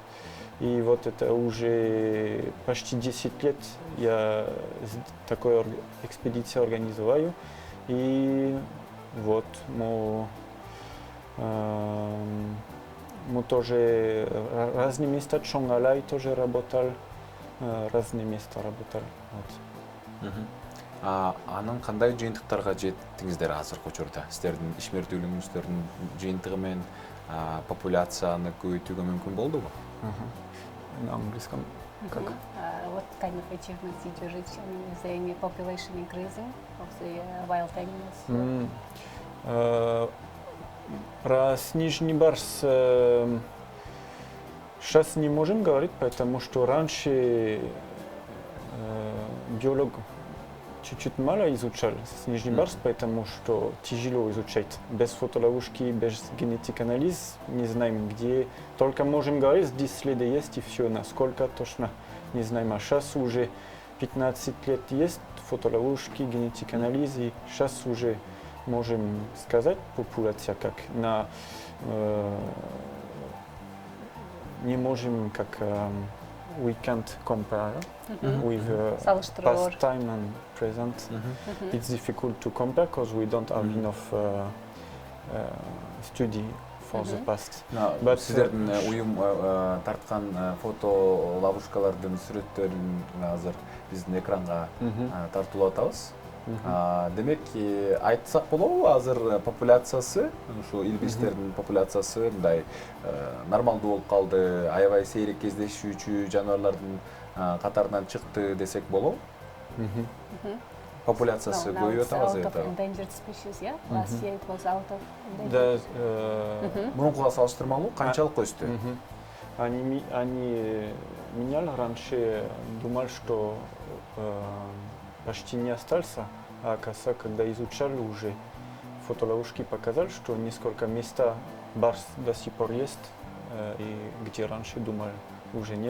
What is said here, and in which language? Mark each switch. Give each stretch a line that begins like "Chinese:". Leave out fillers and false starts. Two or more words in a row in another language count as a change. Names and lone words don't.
Russian: И вот это уже почти 10 лет я такую экспедицию организую. И вот мы тоже разные места, Чонгалай тоже работал, разные места работал. Вот.
Kyrgyz: Анын кандай жыйынтыктарга жеттиңиздер азыркы учурда? Сиздердин ишмердүүлүгүңүздөрдүн жыйынтыгы менен популяцияны көбөйтүүгө мүмкүн болдубу?
Russian: На английском как?
English: What kind of achievements did you reach? I mean, is there any population increasing of the wild animals?
Russian: Про снежный барс сейчас не можем говорить, потому что раньше биолог чуть-чуть мало изучал снежный барс, потому что тяжело изучать. Без фотоловушки, без генетик анализ не знаем где. Только можем говорить, здесь следы есть и все, насколько точно не знаем. А сейчас уже 15 лет есть фотоловушки, генетик анализ, и сейчас уже можем сказать популяция как на не можем как
English: we can't compare with past time and present. It's difficult to compare because we don't have enough study for the past.
Kyrgyz: But сиздердин уюм тарткан фото ловушкалардын сүрөттөрүн азыр биздин экранга тартуулап атабыз. Демек, айтсак болобу, азыр популяциясы, ушу илбирстердин популяциясы мындай нормалдуу болуп калды, аябай сейрек кездешүүчү жаныбарлардын катарынан чыкты десек болобу? Популяциясы көбөйүп атабы азыр.
English: Endangered species, yeah? Last year it was out of endangered.
Kyrgyz: Мурункуга салыштырмалуу канчалык өстү?
Russian: Они меняли раньше, думал, что почти не остался, а оказывается, когда изучали уже фотоловушки, показали, что несколько мест барс до сих пор есть, и где раньше думали, уже нет.